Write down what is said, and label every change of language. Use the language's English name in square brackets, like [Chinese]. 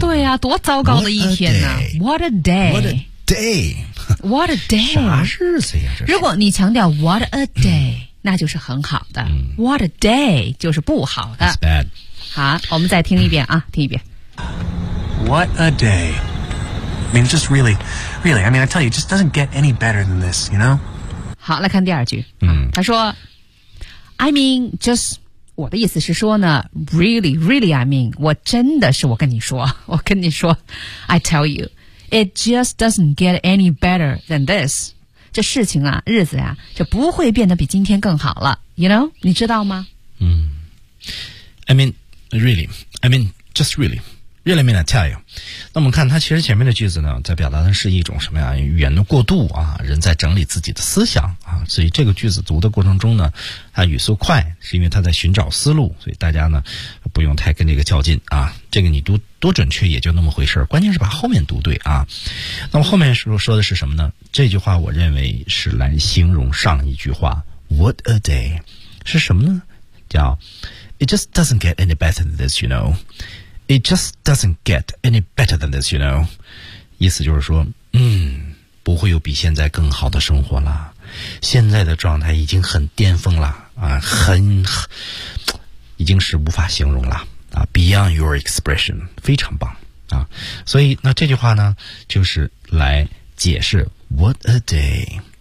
[Chinese] 对呀、啊，多糟糕的一天呢 [English] ！What a day。 Day, what a day! [Chinese] 啥日子呀？这是如果你强调 [English] what a day，、 [Chinese] 那就是很好的。 [English] What a day [Chinese] 就是不好的。好，我们再听一遍啊，听一遍。 [English] What a day! I mean, just really, really. I mean, I tell you, it just doesn't get any better than this, you know? [Chinese] 好，来看第二句。嗯，他说 [English] ，I mean, just [Chinese] 我的意思是说呢 [English] ，really, really. I mean, [Chinese] 我真的是我跟你说 ， [English] I tell you. It just doesn't get any better than this. [Chinese] 这事情啊，日子呀、啊，就不会变得比今天更好了。 [English] You know? [Chinese] 你知道吗？ [English] 嗯。I mean, really. I mean, just really. Really mean I tell you. [Chinese] 那我们看它其实前面的句子呢，在表达的是一种什么呀？语言的过渡啊，人在整理自己的思想啊。所以这个句子读的过程中呢，它语速快，是因为它在寻找思路。所以大家呢，不用太跟这个较劲啊。这个你读多准确也就那么回事，关键是把后面读对啊。那么后面说的是什么呢？这句话我认为是来形容上一句话 ， [English] What a day， [Chinese] 是什么呢？叫 [English] It just doesn't get any better than this, you know。 It just doesn't get any better than this, you know. [Chinese] 意思就是说，不会有比现在更好的生活了。现在的状态已经很巅峰了啊，很已经是无法形容了啊 ， [English] Beyond your expression， [Chinese] 非常棒。啊，所以那这句话呢，就是来解释 [English] What a day。